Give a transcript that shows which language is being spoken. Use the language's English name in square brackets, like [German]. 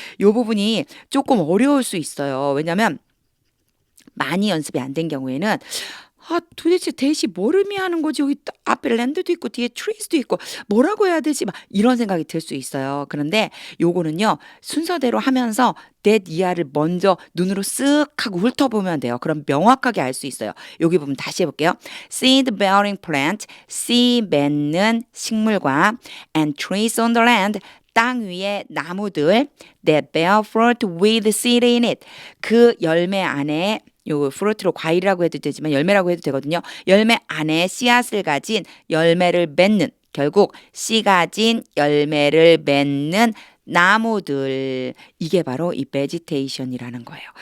[Korean] 이 부분이 조금 어려울 수 있어요. 왜냐하면 많이 연습이 안 된 경우에는 도대체 대시 뭘 의미하는 거지? 여기 앞에 랜드도 있고 뒤에 트리스도 있고 뭐라고 해야 되지? 막 이런 생각이 들 수 있어요. 그런데 요거는요. 순서대로 하면서 that 이하를 먼저 눈으로 쓱 하고 훑어보면 돼요. 그럼 명확하게 알 수 있어요. 여기 부분 다시 해볼게요. [English] seed bearing plant, [Korean] 씨 맺는 식물과 [English] and trees on the land, [Korean] 땅 위에 나무들 [English] that bear fruit with seed in it. [Korean] 그 열매 안에 요 프루트로 과일이라고 해도 되지만 열매라고 해도 되거든요. 열매 안에 씨앗을 가진 열매를 맺는 결국 씨 가진 열매를 맺는 나무들 이게 바로 이 베지테이션이라는 거예요.